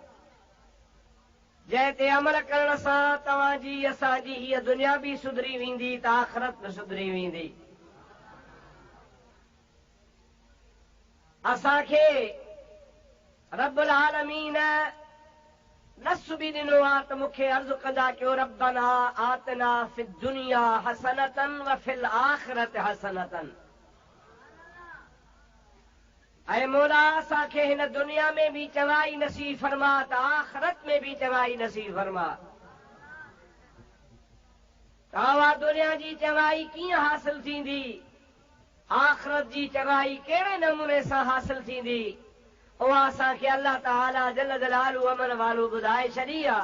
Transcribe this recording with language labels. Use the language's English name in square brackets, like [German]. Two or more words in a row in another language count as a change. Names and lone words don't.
[Sindhi] जंहिं ते अमल करण सां तव्हांजी असांजी हीअ दुनिया बि सुधरी वेंदी त आख़िरत बि सुधरी वेंदी। असांखे रब्बुल आलमीन नस बि ॾिनो आहे त मूंखे अर्ज़ु कंदा कयो [Arabic] ربنا آتنا في الدنيا حسنة و في الآخرة حسنة. [Sindhi] ऐं मौला असांखे हिन दुनिया में बि चङाई नसीब फरमा त आखिरत में बि चङाई नसीब फरमा। तव्हां दुनिया जी चङाई कीअं हासिल थींदी, आखिरत जी चङाई कहिड़े नमूने सां हासिल थींदी, उहा असांखे अल्लाह ताला जल जलालू अमन वालू ॿुधाए छॾी आहे।